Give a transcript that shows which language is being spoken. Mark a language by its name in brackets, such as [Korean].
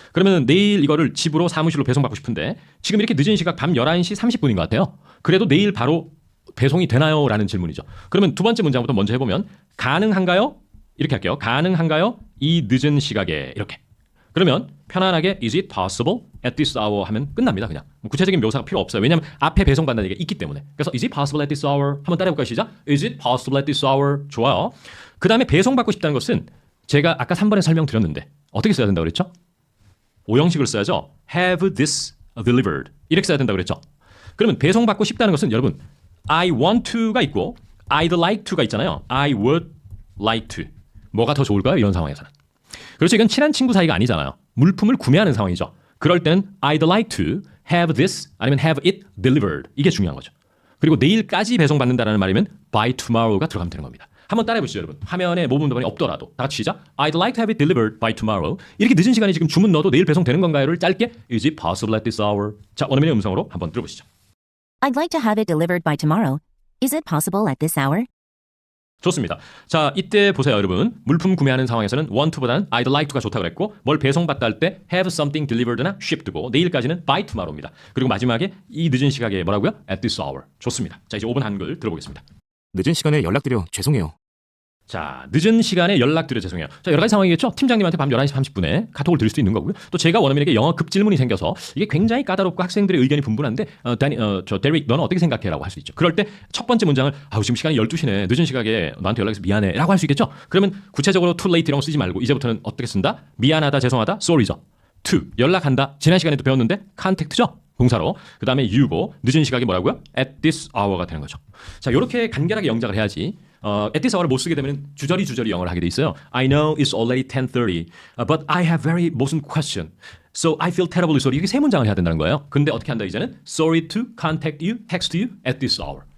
[Korean] 그러면 내일 이거를 집으로 사무실로 배송받고 싶은데 지금 이렇게 늦은 시각 밤 11시 30분인 것 같아요. 그래도 내일 바로 배송이 되나요? 라는 질문이죠. 그러면 두 번째 문장부터 먼저 해보면 가능한가요? 이렇게 할게요. 가능한가요? 이 늦은 시각에 이렇게. 그러면 편안하게 [English] is it possible at this hour [Korean] 하면 끝납니다. [English] 그냥 구체적인 묘사가 필요 없어요. 왜냐하면 앞에 배송받는 얘기가 있기 때문에. 그래서 is it possible at this hour [Korean] 한번 따라해볼까요? 시작. [English] Is it possible at this hour? [Korean] 좋아요. 그 다음에 배송받고 싶다는 것은 제가 아까 3번에 설명드렸는데 어떻게 써야 된다고 그랬죠? 오형식을 써야죠. have this delivered 이렇게 써야 된다고 그랬죠. 그러면 배송받고 싶다는 것은 여러분 [English] I want to [Korean] 가 있고 [English] I'd like to [Korean] 가 있잖아요. [English] I would like to. [Korean] 뭐가 더 좋을까요? 이런 상황에서는. 그렇죠. 이건 친한 친구 사이가 아니잖아요. 물품을 구매하는 상황이죠. 그럴 때는 [English] I'd like to have this 아니면 have it delivered. [Korean] 이게 중요한 거죠. 그리고 내일까지 배송받는다라는 말이면 by tomorrow가 들어가면 되는 겁니다. 한번 따라해 보시죠, 여러분. 화면에 모범 답안이 없더라도 다 같이 시작. [English] I'd like to have it delivered by tomorrow. [Korean] 이렇게 늦은 시간에 지금 주문 넣어도 내일 배송되는 건가요?를 짧게 [English] Is it possible at this hour? [Korean] 자, 원어민의 음성으로 한번 들어보시죠. [English] I'd like to have it delivered by tomorrow. Is it possible at this hour? [Korean] 좋습니다. 자, 이때 보세요, 여러분. 물품 구매하는 상황에서는 want to보다는 I'd like to가 좋다고 그랬고 뭘 배송받다 할 때 [English] have something delivered [Korean] 나 shipped고 내일까지는 [English] by tomorrow [Korean] 입니다. 그리고 마지막에 이 늦은 시각에 뭐라고요? [English] at this hour. [Korean] 좋습니다. 자, 이제 5번 한글 들어보겠습니다. 늦은 시간에 연락드려 죄송해요. 자, 늦은 시간에 연락드려 죄송해요. 자, 여러 가지 상황이겠죠? 팀장님한테 밤 11시 30분에 카톡을 드릴 수도 있는 거고요. 또 제가 원어민에게 영어 급 질문이 생겨서 이게 굉장히 까다롭고 학생들의 의견이 분분한데 데릭 너는 어떻게 생각해? 라고 할 수 있죠. 그럴 때 첫 번째 문장을 지금 시간이 12시네. 늦은 시각에 너한테 연락해서 미안해. 라고 할 수 있겠죠? 그러면 구체적으로 too late 이런 거 쓰지 말고 이제부터는 어떻게 쓴다? 미안하다, 죄송하다, sorry죠. to, 연락한다. 지난 시간에도 배웠는데 contact죠? 동사로. 그 다음에 you고 늦은 시각이 뭐라고요? [English] at this hour [Korean] 가 되는 거죠. 자, 이렇게 간결하게 영작을 해야지 at this hour를 못 쓰게 되면 주저리 영어를 하게 돼 있어요. [English] I know it's already 10:30, but I have very [Korean] 무슨 [English] question. So I feel terribly sorry. [Korean] 이렇게 세 문장을 해야 된다는 거예요. 근데 어떻게 한다 이제는? [English] Sorry to contact you, text you at this hour.